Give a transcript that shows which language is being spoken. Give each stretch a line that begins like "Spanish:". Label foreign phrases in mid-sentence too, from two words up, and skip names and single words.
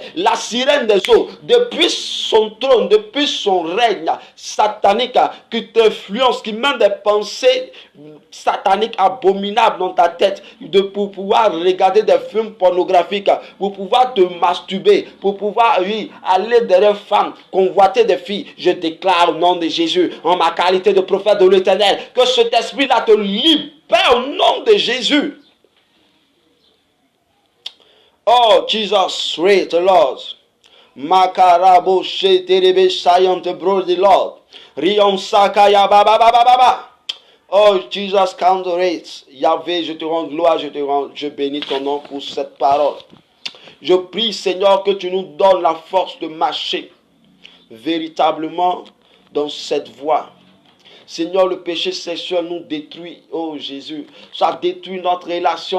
French: La sirène des eaux, depuis son trône, depuis son règne satanique, qui t'influence, qui mène des pensées sataniques abominables dans ta tête, pour pouvoir regarder des films pornographiques, pour pouvoir te masturber, pour pouvoir aller derrière femmes, convoiter des filles. Je déclare au nom de Jésus, en ma qualité de prophète de l'Éternel, que cet esprit-là te libère au nom de Jésus.
English: Oh, Jesus, great Lord. Makarabo sheterebe sayant brody Lord. Rion sakaya baba baba baba. Oh, Jesus, great.
French: Yahvé, je te rends gloire, je bénis ton nom pour cette parole. Je prie, Seigneur, que tu nous donnes la force de marcher véritablement dans cette voie. Seigneur, le péché sexuel nous détruit. Oh Jésus, ça détruit notre relation.